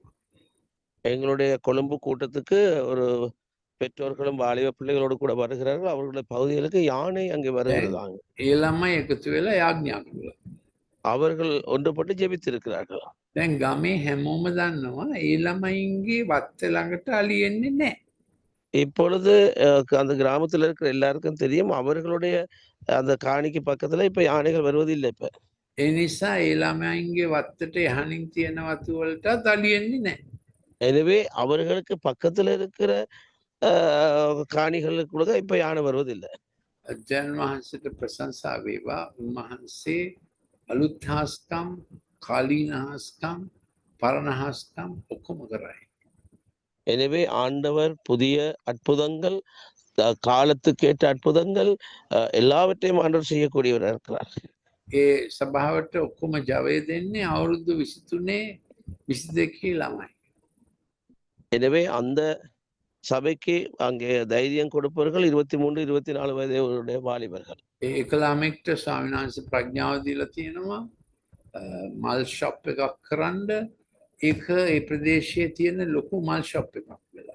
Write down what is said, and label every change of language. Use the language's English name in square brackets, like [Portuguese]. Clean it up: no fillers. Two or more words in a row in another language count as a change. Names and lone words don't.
[Tamil] எங்களுடைய கொழும்பு கூட்டத்துக்கு ஒரு பெற்றோர்களும் வாலிப பிள்ளைகளோடு கூட வருகிறார்கள். அவர்களுடைய பகுதிகளுக்கு யானை அங்கே வருகிறதாங்க. [Sinhala] ඒ ළමයි එකතු වෙලා යාඥා කළා. [Tamil] அவர்கள் ஒன்றுபட்டு ஜெபித்திருக்கிறார்கள். [Sinhala] දැන් ගමේ හැමෝම දන්නවා ඒ ළමයින්ගේ වත්ත ළඟට අලියෙන්නේ නැහැ. [Tamil] இப்பொழுது அந்த கிராமத்துல இருக்கிற எல்லாருக்கும் தெரியும். அவர்களுடைய அந்த காணிக்கு பக்கத்துல இப்ப யானைகள் வருவதில்லை இப்ப. [Sinhala] ඒ නිසා ඒ ළමයින්ගේ වත්තට එහනින් තියෙන වතු වලටත් අලි එන්නේ නැහැ. [Tamil] எனவே அவர்களுக்கு பக்கத்துல இருக்கிற காணிகளுக்கு கூட இப்ப யானை வருவதில்லை. [Sinhala] අජ්ජන් වහන්සේට ප්‍රශංසා වේවා. උන්වහන්සේ අලුත් හාස්කම්, කාලීන හාස්කම්, පරණ හාස්කම් ඔක්කොම කරයි. [Tamil] எனவே ஆண்டவர் புதிய அற்புதங்கள், காலத்துக்கேற்ற அற்புதங்கள் எல்லாவற்றையும் ஆண்டவர் செய்யக்கூடியவராக இருக்கிறார். [Sinhala] ඒ සභාවට ඔක්කොම ජවය දෙන්නේ අවුරුදු 23 22 ළමයි. [Tamil] எனவே அந்த சபைக்கு அங்கே தைரியம் கொடுப்பவர்கள் 23, 24 வயதுடைய வாலிபர்கள். [Sinhala] ඒක ළමෙක්ට ස්වාමීන් වහන්සේ ප්‍රඥාව දීලා තියෙනවා මල් ෂොප් එකක් කරන්න. ඒක ඒ ප්‍රදේශයේ තියෙන ලොකු මල් ෂොප් එකක් වෙලා.